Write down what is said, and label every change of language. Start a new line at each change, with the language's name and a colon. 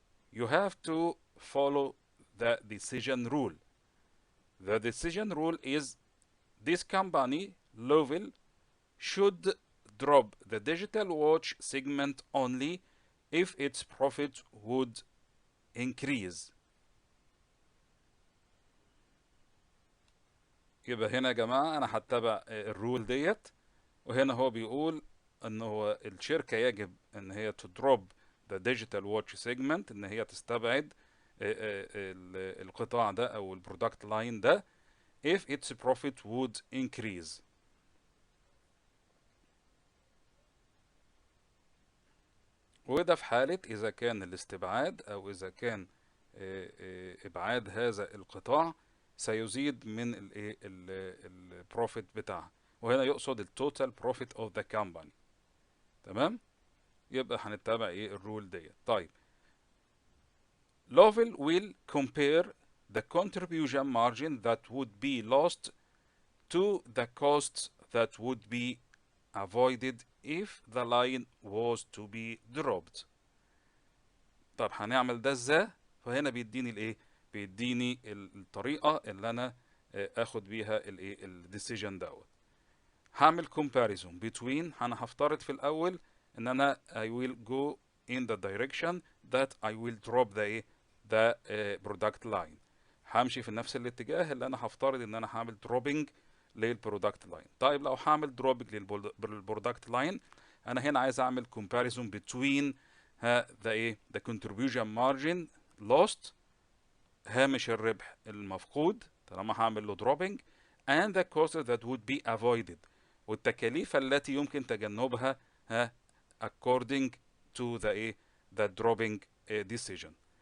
English: You have to follow the decision rule. The decision rule is this company, Lovell, should drop the digital watch segment only if its profit would increase.
Arabic: يبقى هنا يا جماعة أنا هتبع الرول ديت، وهنا هو بيقول إن هو الشركة يجب إن هي تدروب
English: the digital watch segment،
Arabic: إن هي تستبعد القطاع ده أو البرودكت لاين ده
English: if its profit would increase.
Arabic: وده في حالة إذا كان الاستبعاد أو إذا كان إبعاد هذا القطاع سيزيد من البروفيت بتاعها، وهنا يقصد التوتال بروفيت اوف ذا كامباني. تمام، يبقى هنتبع الرول ديت.
English: طيب، Lovell will compare the contribution margin that would be lost to the costs that would be avoided if the line was to be dropped.
Arabic: طب هنعمل ده ازاي؟ فهنا بيديني الايه؟ بيديني الطريقه اللي انا اخد بيها الديسيجن دوت.
English: هعمل comparison between،
Arabic: انا هفترض في الاول ان انا
English: I will go in the direction that I will drop the product line.
Arabic: همشي في نفس الاتجاه اللي انا هفترض ان انا هعمل dropping للبرودكت لاين. طيب لو هعمل dropping للبرودكت لاين، انا هنا عايز اعمل
English: comparison between the contribution margin lost،
Arabic: هامش الربح المفقود طالما هعمل له dropping،
English: and the costs that would be avoided،
Arabic: والتكاليف التي يمكن تجنبها
English: according to the dropping decision.